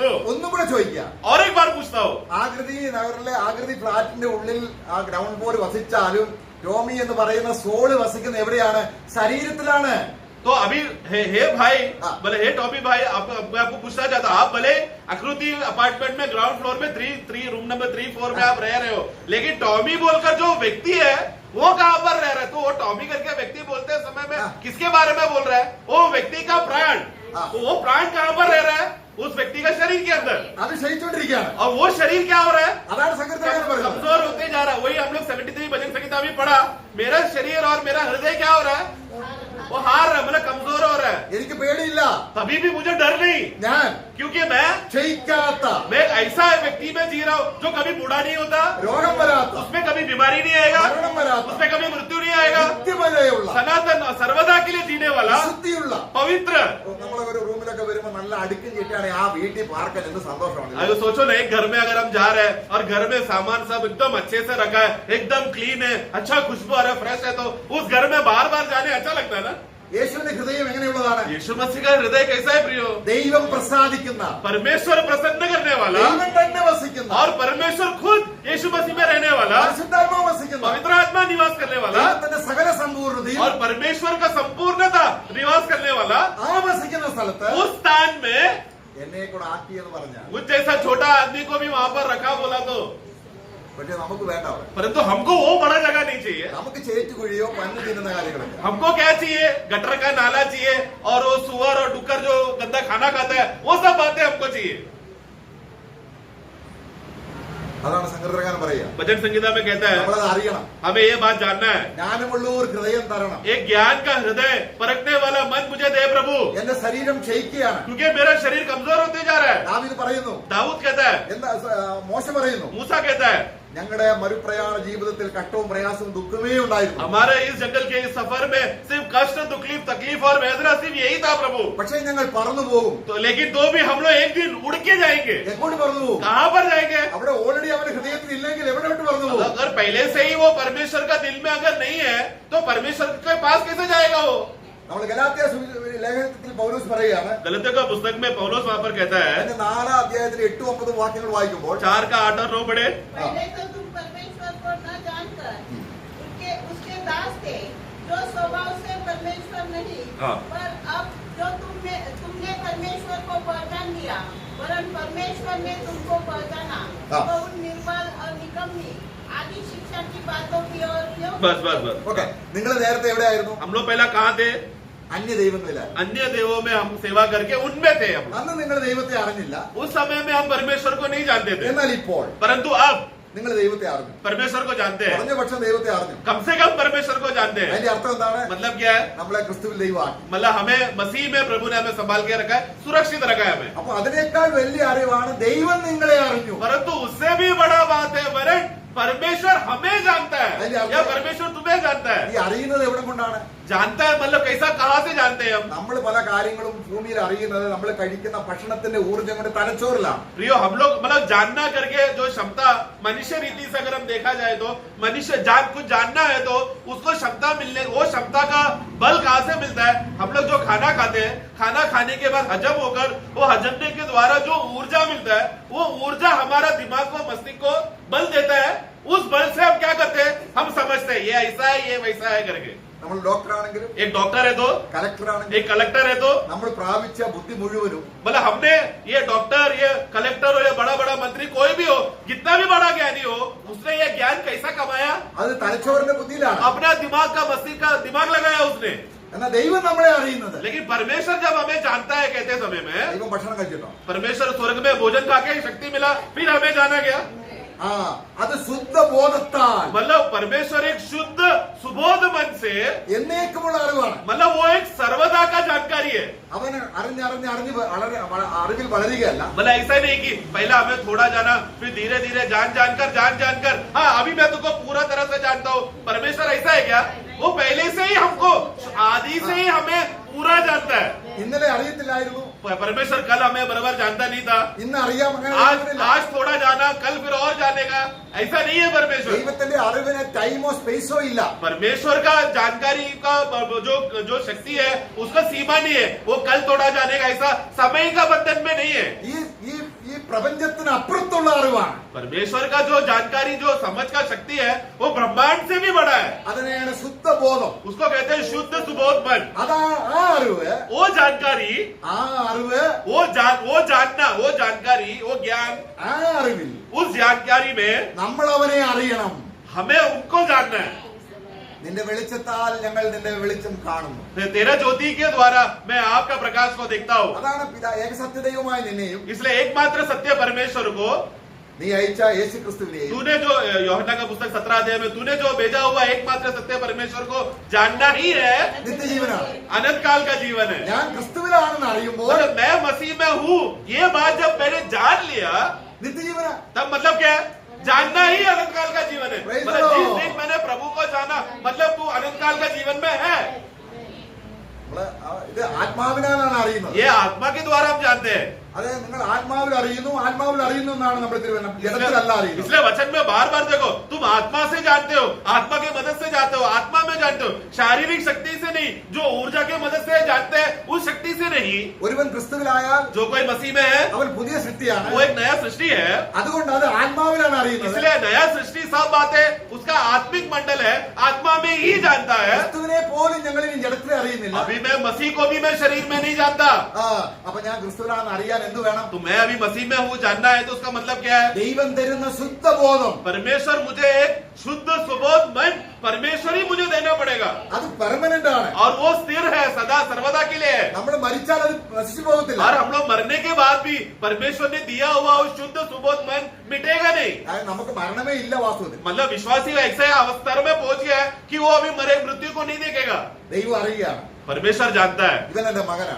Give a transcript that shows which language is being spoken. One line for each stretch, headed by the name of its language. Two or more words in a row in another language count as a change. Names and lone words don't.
Malayalam: ഒന്നും കൂടെ ചോദിക്കാം,
Hindi: और एक बार पूछता हूँ,
Malayalam: ആകൃതി നഗറിലെ ആകൃതി ഫ്ലാറ്റിന്റെ ഉള്ളിൽ ആ
English: ground floor
Malayalam: വസിച്ചാലും ടോമി എന്ന് പറയുന്ന സോള് വസിക്കുന്ന എവിടെയാണ്? ശരീരത്തിലാണ്.
Hindi: तो अभी हे भाई, हाँ। भले हे टॉमी भाई, मैं आपको पूछना चाहता हूँ, आप भले आकृति अपार्टमेंट में
English: ground floor
Hindi: में 3 रूम नंबर 3-4 में आप रह रहे हो, लेकिन टॉमी बोलकर जो व्यक्ति है वो कहाँ पर रह रहा है? तो वो टॉमी करके व्यक्ति बोलते समय में हाँ। किसके बारे में बोल रहा है? वो व्यक्ति का प्राण। हाँ। तो वो प्राण कहाँ पर रह रहा है? उस व्यक्ति का शरीर के अंदर।
Malayalam: അത് ക്ഷയിച്ചോണ്ടിരിക്കുകയാണ്.
Hindi: और वो शरीर क्या हो रहा है?
Malayalam: അതാണ് സങ്കീർത്തനക്കാരൻ പറയുന്നത്.
Hindi: कमजोर होते जा रहा है। वही हम लोग 73 भजन संगीता भी पढ़ा, मेरा शरीर और मेरा हृदय क्या हो रहा है? वो हार रहा है, मतलब कमजोर हो रहा है।
Malayalam: എനിക്ക് പേടിയില്ല,
Hindi: तभी भी मुझे डर नहीं,
Malayalam: ഞാൻ
Hindi: क्योंकि मैं
Malayalam: ക്ഷയിക്കാത്ത,
Hindi: एक ऐसा व्यक्ति में जी रहा हूँ जो कभी बूढ़ा नहीं होता,
Malayalam: രോഗം വരാത്ത,
Hindi: उसमें कभी बीमारी नहीं आएगा,
Malayalam: മരണം വരാത്ത,
Hindi: उसमें कभी मृत्यु नहीं आएगा,
Malayalam: നിത്യവരെയുള്ള,
Hindi: सनातन सर्वदा के लिए जीने वाला
Malayalam: ശുദ്ധിയുള്ള.
Hindi: पवित्र।
Malayalam: നമ്മളെ ഒരു റൂമിലൊക്കെ വരുമ്പോ നല്ല അടുക്കും ചിട്ടാണ് ആ വീട്ടിൽ പാർക്കാൻ എന്ത് സന്തോഷമാണ്.
Hindi: अगर सोचो ना, एक घर में अगर हम जा रहे हैं और घर में सामान सब एकदम अच्छे से रखा है, एकदम क्लीन है, अच्छा खुशबू आ रहा है, फ्रेश है, तो उस घर में बार बार जाने अच्छा लगता है ना।
Malayalam: യേശുവിന്റെ ഹൃദയം എങ്ങനെയുള്ളതാണ്?
Hindi: यीशु मसीह का हृदय कैसा है प्रियो?
Malayalam: ദൈവം പ്രസാദിക്കുന്ന,
Hindi: परमेश्वर प्रसन्न करने वाला,
Malayalam: ദൈവം തന്നെ വസിക്കുന്ന,
Hindi: और परमेश्वर खुद यीशु मसीह में रहने वाला,
Malayalam: പരിശുദ്ധാത്മാവ് വസിക്കുന്ന,
Hindi: पवित्र आत्मा निवास करने वाला,
Malayalam: ദൈവത്തിന്റെ സകല സമ്പൂർണ്ണതയും
Hindi: और परमेश्वर का संपूर्णता निवास करने वाला
Malayalam: ആ വസിക്കുന്ന സ്ഥലത്ത്
Hindi: उस स्थान में
Malayalam: എന്നെ കൂടെ ആക്കിയെന്ന് പറഞ്ഞാൽ,
Hindi: मुझ जैसा छोटा आदमी को भी वहां पर रखा बोला तो,
Malayalam: പക്ഷെ നമുക്ക് വേണ്ട. അവിടെ
Hindi: परंतु हमको वो बड़ा जगह नहीं चाहिए।
Malayalam: നമുക്ക് ചേറ്റുകുഴിയോ പഞ്ഞു തിന്നുന്ന കാര്യങ്ങളൊക്കെ.
Hindi: हमको क्या चाहिए? गटर का नाला चाहिए, और वो सुअर और डुक्कर जो गंदा खाना खाता है, वो सब बातें हमको चाहिए।
Malayalam: അതാണ് സങ്കീർത്തനക്കാരൻ പറയുക.
Hindi: भजन संगीता में कहता है
Malayalam: നമ്മളത് അറിയണം.
Hindi: हमें ये बात जानना है,
Malayalam: ജ്ഞാനമുള്ളൂർ ഹൃദയം തരണം.
Hindi: एक ज्ञान का हृदय परखने वाला मन मुझे दे प्रभु,
Malayalam: എന്റെ ശരീരം ക്ഷയിക്കുകയാണ്.
Hindi: क्योंकि मेरा शरीर कमजोर होते जा रहा है।
Malayalam: ദാവീദ് പറയുന്നു,
Hindi: दाऊद कहता है,
Malayalam: എന്താ മോശ പറയുന്നു,
Hindi: मूसा कहता है,
Malayalam: ഞങ്ങളുടെ മരുപ്രയാണ ജീവിതത്തിൽ കഷ്ടവും പ്രയാസവും ദുഃഖമേ ഉണ്ടായിരുന്നു.
Hindi: हमारे इस जंगल के इस सफर में सिर्फ कष्ट, तकलीफ और वेदना सिर्फ यही था प्रभु।
Malayalam: പക്ഷേ ഞങ്ങൾ പറന്നു പോകും.
Hindi: तो लेकिन तो भी हम लोग एक दिन उड़ के जाएंगे।
Malayalam: എങ്ങോട്ട് പറന്നു പോകും?
Hindi: कहाँ पर जाएंगे?
Malayalam: അവിടെ ഓൾറെഡി അവന്റെ ഹൃദയത്തിൽ ഇല്ലെങ്കിൽ എവിടോട്ട് പറന്നു പോകും?
Hindi: अगर पहले से ही वो परमेश्वर का दिल में अगर नहीं है, तो परमेश्वर के पास कैसे जाएगा वो?
Malayalam: നമ്മൾ ഗലാത്യ ലേഖനത്തിൽ പൗലോസ് പറയുകയാണ്,
Hindi: गलतियों का पुस्तक में पौलुस वहां पर कहता है,
Malayalam: അതിന്റെ 4 അധ്യായത്തിൽ 8-9 വാക്യങ്ങൾ വായിക്കുമ്പോൾ
Hindi: 4 का 8 और 9 पढ़े। पहले तो तुम परमेश्वर को न जानकर उसके दास थे, जो स्वभाव से परमेश्वर नहीं, हाँ। पर अब जो तुमने परमेश्वर को पहचान लिया, वरन परमेश्वर ने तुमको पहचाना, हाँ। तो उन निर्बल और निकम्मी आदि शिक्षा की बातों की ओर क्यों? बस बस बस।
Malayalam: ഓക്കെ, നിങ്ങൾ നേരത്തെ എവിടെയായിരുന്നു?
Hindi: हम लोग पहला कहाँ थे?
Malayalam: അന്യ ദൈവങ്ങളിലായിരുന്നു.
Hindi: अन्य देवों में हम सेवा करके उनमें थे हम।
Malayalam: അന്ന് നിങ്ങൾ ദൈവത്തെ അറിഞ്ഞില്ല.
Hindi: उस समय में हम परमेश्वर को नहीं जानते थे,
Malayalam: എന്നാൽ ഇപ്പോൾ
Hindi: परंतु अब
Malayalam: നിങ്ങൾ ദൈവത്തെ അറിഞ്ഞു.
Hindi: परमेश्वर को जानते हैं।
Malayalam: കുറഞ്ഞ പക്ഷം ദൈവത്തെ അറിഞ്ഞു.
Hindi: कम से कम परमेश्वर को जानते हैं।
Malayalam: അതിന്റെ അർത്ഥം എന്താണ്?
Hindi: मतलब क्या है?
Malayalam: നമ്മളെ ക്രിസ്തുവിൽ ദൈവമാക്കി.
Hindi: मतलब हमें मसीह में प्रभु ने हमें संभाल के रखा है, सुरक्षित रखा है हमें।
Malayalam: അപ്പൊ അതിനേക്കാൾ വലിയ അറിവാണ് ദൈവം നിങ്ങളെ അറിഞ്ഞു.
Hindi: परंतु उससे भी बड़ा बात है वरण परमेश्वर हमें जानता है, या परमेश्वर तुम्हें जानता
Malayalam: ഈ
Hindi: है।
Malayalam: അറിയുന്നത് എവിടെ കൊണ്ടാണ്?
Hindi: जानता है मतलब कैसा, कहाँ से जानते हैं हम?
Malayalam: നമ്മൾ പല കാര്യങ്ങളും ഭൂമിയിൽ അറിയുന്നത് നമ്മൾ കഴിക്കുന്ന ഭക്ഷണത്തിന്റെ ഊർജ്ജം കൊണ്ട് തലച്ചോറിലാണ്.
Hindi: प्रियो, हम लोग मतलब जानना करके जो क्षमता मनुष्य रीति से अगर हम देखा जाए तो मनुष्य कुछ जानना है तो उसको क्षमता मिलने, वो क्षमता का बल कहाँ से मिलता है? हम लोग जो खाना खाते हैं, खाना खाने के बाद हजम होकर वो हजमने के द्वारा जो ऊर्जा मिलता है, वो ऊर्जा हमारा दिमाग को, मस्तिष्क को बल देता है। उस बल से हम क्या करते हैं? हम समझते हैं ये ऐसा है, ये वैसा है करके।
Malayalam: നമ്മൾ ഡോക്ടർ ആണെങ്കിലും
Hindi: एक डॉक्टर है तो,
Malayalam: കലക്ടർ ആണെങ്കിലും
Hindi: एक कलेक्टर है तो,
Malayalam: നമ്മൾ പ്രാപിച്ച ബുദ്ധി മുഴുവനും
Hindi: मतलब हमने ये डॉक्टर, ये कलेक्टर हो, ये बड़ा बड़ा मंत्री, कोई भी हो, कितना भी बड़ा ज्ञानी हो, उसने ये ज्ञान कैसा कमाया?
Malayalam: അത് തലച്ചോറിന്റെ ബുദ്ധിയിലാണ്.
Hindi: अपना दिमाग का, मस्तिष्क का दिमाग लगाया उसने।
Malayalam: എന്നാൽ ദൈവം നമ്മളെ അറിയുന്നത്,
Hindi: लेकिन परमेश्वर जब हमें जानता है कहते समय में,
Malayalam: ദൈവം ഭക്ഷണം കഴിച്ചിട്ടോ?
Hindi: परमेश्वर स्वर्ग में भोजन खा के शक्ति मिला, फिर हमें जाना गया।
Malayalam: ആ അത് ശുദ്ധ ബോധത്താൽ
Hindi: मतलब परमेश्वर एक शुद्ध सुबोध मन से,
Malayalam: എന്നേക്കുമുള്ള അറിവാണ്.
Hindi: मतलब वो एक सर्वदा का जानकारी है।
Malayalam: അവന് അറിഞ്ഞ് അറിവിൽ വളരുകയല്ല.
Hindi: मतलब ऐसा नहीं कि पहला हमें थोड़ा जाना, फिर धीरे धीरे जानकर, हाँ अभी मैं तुमको पूरा तरह से जानता हूँ। परमेश्वर ऐसा है क्या? वो पहले से ही हमको, आदि से ही हमें पूरा जानता है।
Malayalam: ഇന്നലെ അറിയത്തില്ലായിരുന്നു,
Hindi: परमेश्वर कल हमें बराबर जानता नहीं था,
Malayalam: ഇന്ന് അറിയാം. അങ്ങനെ
Hindi: आज थोड़ा जाना, कल फिर और जानेगा, ऐसा नहीं है परमेश्वर।
Malayalam: ദൈവത്തിന്റെ അറിവിന് ടൈമോ സ്പേസോ ഇല്ല.
Hindi: परमेश्वर का जानकारी का जो शक्ति है उसका सीमा नहीं है, वो कल थोड़ा जानेगा, ऐसा समय का बंधन में नहीं है।
Malayalam: ഈ പ്രപഞ്ചത്തിന് അപ്പുറത്തുള്ള അറിവാണ്.
Hindi: परमेश्वर का जो जानकारी, जो समझ का शक्ति है, वो ब्रह्मांड से भी बड़ा है।
Malayalam: അതിനെയാണ് ശുദ്ധ ബോധം.
Hindi: उसको कहते हैं शुद्ध सुबोध मन।
Malayalam: അതാ ആ അറിവ്,
Hindi: वो जानकारी,
Malayalam: ആ അറിവ്,
Hindi: वो जानना, वो जानकारी, वो ज्ञान,
Malayalam: ആ അറിവിൽ
Hindi: उस जानकारी में
Malayalam: നമ്മൾ അവനെ അറിയണം.
Hindi: हमें उनको जानना है।
Malayalam: നിന്റെ വെളിച്ചത്താൽ ഞങ്ങൾ നിന്റെ വെളിച്ചം കാണുന്നു.
Hindi: तेरा ज्योति के द्वारा मैं आपका प्रकाश को देखता हूँ।
Malayalam: അതാണ് ഏകസത്യദൈവമായ നിന്നെയും
Hindi: इसलिए एकमात्र सत्य परमेश्वर को
Malayalam: നീ അയച്ച യേശു ക്രിസ്തുവിനെയും
Hindi: तूने जो यूहन्ना का पुस्तक 17 अध्याय में तूने जो भेजा हुआ एकमात्र सत्य परमेश्वर को जानना ही है,
Malayalam: നിത്യജീവനാണ്.
Hindi: अनंत काल का जीवन है।
Malayalam: ഞാൻ ക്രിസ്തുവിലാണെന്ന് അറിയുമ്പോൾ
Hindi: और मैं मसीह में हूँ, ये बात जब मैंने जान लिया,
Malayalam: നിത്യജീവനാ.
Hindi: तब मतलब क्या है? जानना ही अनंत काल का जीवन है।
English: Praise
Hindi: मतलब
English: the
Hindi: जिस
English: Lord.
Hindi: दिन मैंने प्रभु को जाना, मतलब तू अनंत काल का जीवन में है।
Malayalam: ഇത് ആത്മാവിനാലാണ് അറിയുന്നത്.
Hindi: ये आत्मा के द्वारा हम जानते हैं।
Malayalam: അതെ, നിങ്ങൾ ആത്മാവിൽ അറിയുന്നു എന്നാണ് നമ്മുടെ തിരുവചനം. ജഡത്തിലല്ല അറിയുന്നത്.
Hindi: इसलिए वचन में बार बार देखो, तुम आत्मा से जानते हो, आत्मा की मदद से जानते हो, आत्मा में जानते हो, शारीरिक शक्ति से नहीं, जो ऊर्जा की मदद से जानते हैं उस शक्ति से नहीं।
Malayalam: ഒരുവൻ ക്രിസ്തുവിലായാൽ
Hindi: जो कोई मसीह में है
Malayalam: അവൻ പുതിയ സൃഷ്ടിയാണ്.
Hindi: वो एक नया सृष्टि है।
Malayalam: അതുകൊണ്ട് അത് ആത്മാവിലാണ് അറിയുന്നത്.
Hindi: इसलिए नया सृष्टि सब बातें उसका आत्मिक मंडल है, आत्मा में ही जानता है।
Malayalam: ക്രിസ്തുവിനെ പോലും ഞങ്ങൾ ഇനി ജഡത്തിലെ അറിയുന്നില്ല.
Hindi: अभी मैं मसीह को भी मैं शरीर में नहीं जानता।
Malayalam: അപ്പൊ ഞാൻ ക്രിസ്തുവിലാണെന്ന് അറിയാൻ എന്ത് വേണം?
Hindi: तो मैं अभी मसीह में हूँ जानना है तो उसका मतलब क्या है?
Malayalam: ദൈവം തരുന്ന ശുദ്ധബോധം,
Hindi: परमेश्वर मुझे एक शुद्ध सुबोध मन परमेश्वर ही मुझे देना पड़ेगा,
Malayalam: അത് പെർമനന്റ് ആണ്.
Hindi: और वो स्थिर है, सदा सर्वदा के लिए है।
Malayalam: നമ്മൾ മരിച്ചാൽ അത് നശിച്ചു പോകത്തില്ല.
Hindi: और हम लोग मरने के बाद भी परमेश्वर ने दिया हुआ उस शुद्ध सुबोध मन मिटेगा नहीं।
Malayalam: അതായത് നമുക്ക് മരണമേ ഇല്ല വാസ്തവത്തിൽ.
Hindi: मतलब विश्वासी ऐसे अवस्था में पहुंच गया है कि वो अभी मरे मृत्यु को नहीं देखेगा।
Malayalam: ദൈവം അറിയുകയാണ്,
Hindi: परमेश्वर जानता है
Malayalam: ഇവൻ എന്റെ മകനാണ്.